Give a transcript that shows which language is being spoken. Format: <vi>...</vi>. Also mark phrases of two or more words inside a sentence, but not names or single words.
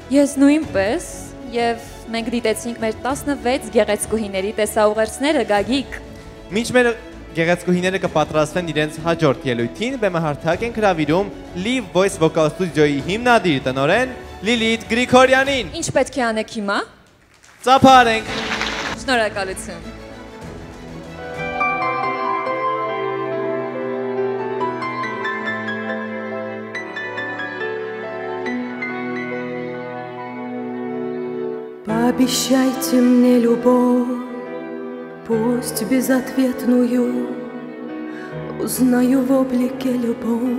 <hy>Ես նույնպես եւ մենք դիտեցինք մեր 16 գեղեցկուհիների տեսաուղերձները, Գագիկ։ Մինչ մեր գեղեցկուհիները կպատրաստվեն իրենց հաջորդ ելույթին, բեմը հարթակ ենք հրավիրում Live Voice Vocal Studio-ի հիմնադիր տնօրեն Լիլիթ Գրիգորյանին։ Ինչ պետք է անեք հիմա։ Ծափարենք։ Շնորհակալություն։</hy> <ru>Пообещайте мне любовь, пусть безответную, узнаю в облике любовь.</ru>